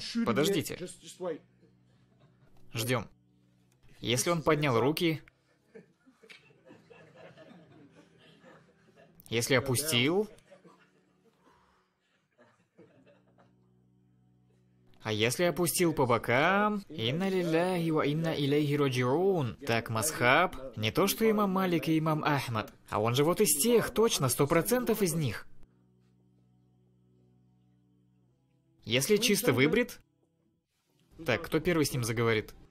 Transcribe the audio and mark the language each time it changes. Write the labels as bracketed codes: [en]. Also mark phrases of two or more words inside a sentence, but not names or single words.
[ru] Подождите. Ждем. Если он поднял руки... Если опустил... А если опустил по бокам... [ar] إنا لله وإنا إليه راجعون. [ru] Так, Масхаб, не то что имам Малик и имам Ахмад, а он же вот из тех, точно, 100% из них. Если чисто выбрит... Так, кто первый с ним заговорит?